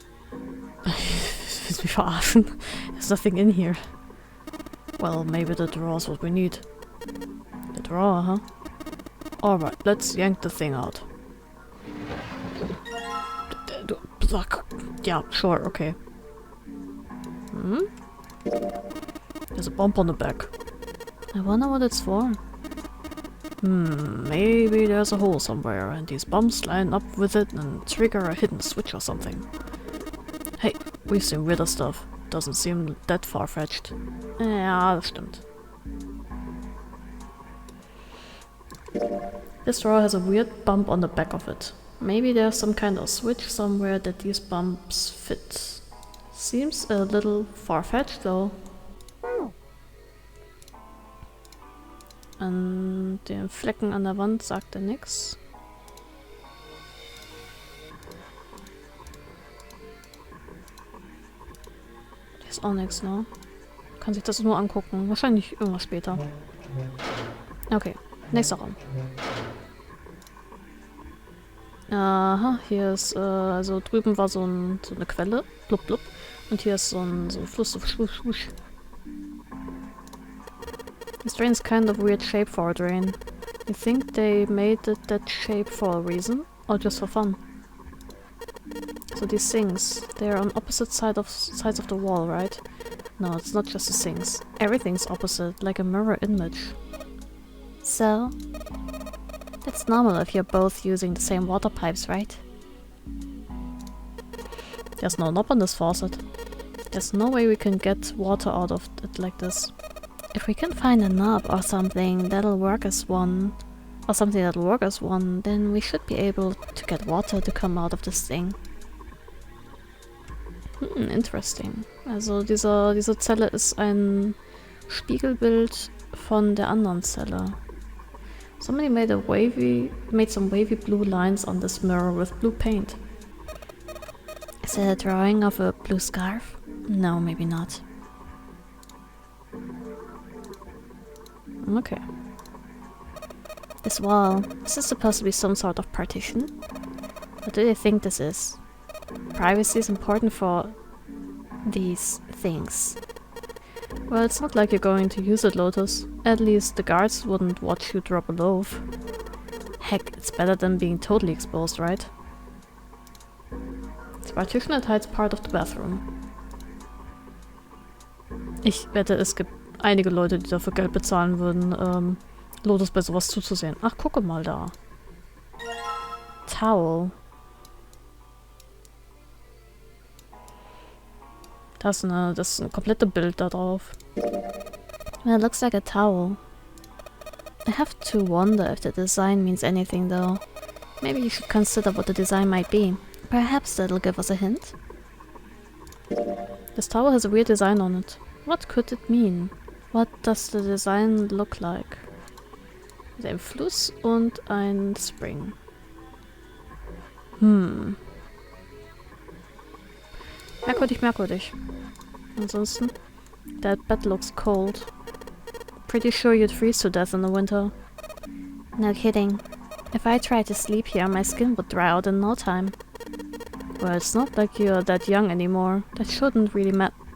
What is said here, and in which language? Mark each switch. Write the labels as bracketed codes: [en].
[de] Willst mich verarschen? [en] There's nothing in here. Well, maybe the drawer's what we need. The drawer, huh? Alright, let's yank the thing out. Yeah, sure, okay. Hmm? There's a bump on the back. I wonder what it's for. Maybe there's a hole somewhere and these bumps line up with it and trigger a hidden switch or something. Hey, we've seen weirder stuff. Doesn't seem that far-fetched. [de] Ja, das stimmt. [en] This drawer has a weird bump on the back of it. Maybe there's some kind of switch somewhere that these bumps fit. Seems a little far-fetched though. [de] An den Flecken an der Wand sagt er nix. Hier ist auch nix, ne? Kann sich das nur angucken. Wahrscheinlich irgendwas später. Okay, nächster Raum. Aha, hier ist, also drüben war so eine Quelle. Blub, blub. Und hier ist so ein Fluss, so schwusch, schwusch. [en] This drain's kind of weird shape for a drain. You think they made it that shape for a reason? Or just for fun? So these sinks, they're on opposite sides of the wall, right? No, it's not just the sinks. Everything's opposite, like a mirror image. So? That's normal if you're both using the same water pipes, right? There's no knob on this faucet. There's no way we can get water out of it like this. If we can find a knob or something that'll work as one, then we should be able to get water to come out of this thing. Interesting. [de] Also diese Zelle ist ein Spiegelbild von der anderen Zelle. [en] Somebody made some wavy blue lines on this mirror with blue paint. Is it a drawing of a blue scarf? No, maybe not. Okay. This wall, is this supposed to be some sort of partition? What do you think this is? Privacy is important for these things. Well, it's not like you're going to use it, Lotus. At least the guards wouldn't watch you drop a loaf. Heck, it's better than being totally exposed, right? It's a partition that hides part of the bathroom. [de] Ich wette, es gibt einige Leute, die dafür Geld bezahlen würden, Lotus bei sowas zuzusehen. Ach, gucke mal da. Towel. Das ist ein komplettes Bild da drauf. [en] Well, it looks like a towel. I have to wonder if the design means anything though. Maybe you should consider what the design might be. Perhaps that'll give us a hint? This towel has a weird design on it. What could it mean? What does the design look like? [de] Ein Fluss und ein Spring. Merkwürdig, merkwürdig. [en] Ansonsten, that bed looks cold. Pretty sure you'd freeze to death in the winter. No kidding. If I tried to sleep here, my skin would dry out in no time. Well, it's not like you're that young anymore. That shouldn't really matter.